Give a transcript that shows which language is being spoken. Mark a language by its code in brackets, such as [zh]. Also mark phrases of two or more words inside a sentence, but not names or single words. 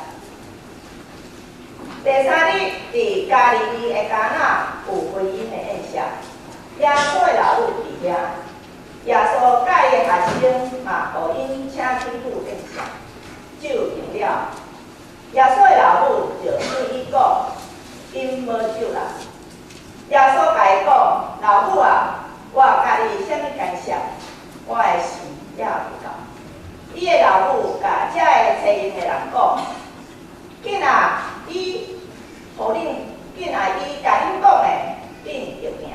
[nan] 第三日，伫加利利的迦纳有婚姻的宴席，耶稣的老母伫遐，耶稣甲伊的学生嘛，互因请去赴宴席，酒饮了。耶稣的老母就对伊讲，因无酒啦。耶稣甲伊讲，老母啊，我甲你啥物干涉？我的事也有到。伊的老母甲遮个找因的人讲，紧啊，伊甲恁讲的，恁着行。